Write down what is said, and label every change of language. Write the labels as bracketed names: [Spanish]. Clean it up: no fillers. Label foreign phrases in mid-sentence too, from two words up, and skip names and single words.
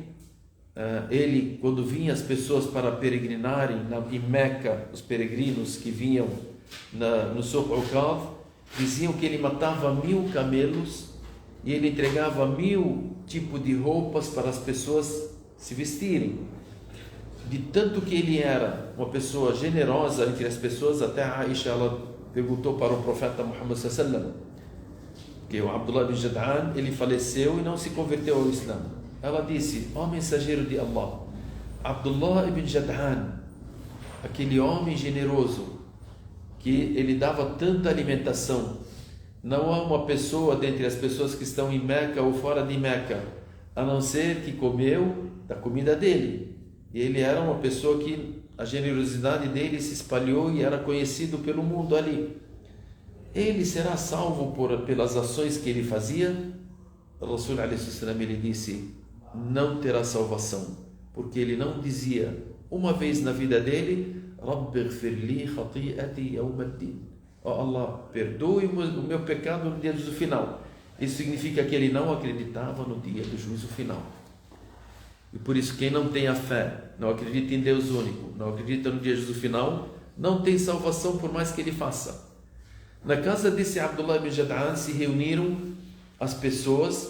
[Portuguese] Ele, quando vinha as pessoas para peregrinarem em Meca, os peregrinos que vinham no Suq Uqad, diziam que ele matava 1000 camelos e ele entregava 1000 tipos de roupas para as pessoas se vestirem. De tanto que ele era uma pessoa generosa entre as pessoas, até a Aisha, ela perguntou para o profeta Muhammad [Arabic] صلى الله عليه وسلم, [Portuguese] que o Abdullah ibn Jad'an, ele faleceu e não se converteu ao Islã. Ela disse: ó mensageiro de Allah, Abdullah ibn Jad'an, aquele homem generoso, que ele dava tanta alimentação, não há uma pessoa dentre as pessoas que estão em Meca ou fora de Meca, a não ser que comeu da comida dele. E ele era uma pessoa que a generosidade dele se espalhou e era conhecido pelo mundo ali. Ele será salvo pelas ações que ele fazia? O Rasul a.s. ele disse: não terá salvação, porque ele não dizia uma vez na vida dele: [Arabic] رب اغفر لي خطيئتي يوم الدين. [Portuguese] Ó Allah, perdoe o meu pecado no dia do juízo final. Isso significa que ele não acreditava no dia do juízo final. E por isso, quem não tem a fé, não acredita em Deus único, não acredita no dia do juízo final, não tem salvação por mais que ele faça. Na casa desse Abdullah ibn Jad'an se reuniram as pessoas.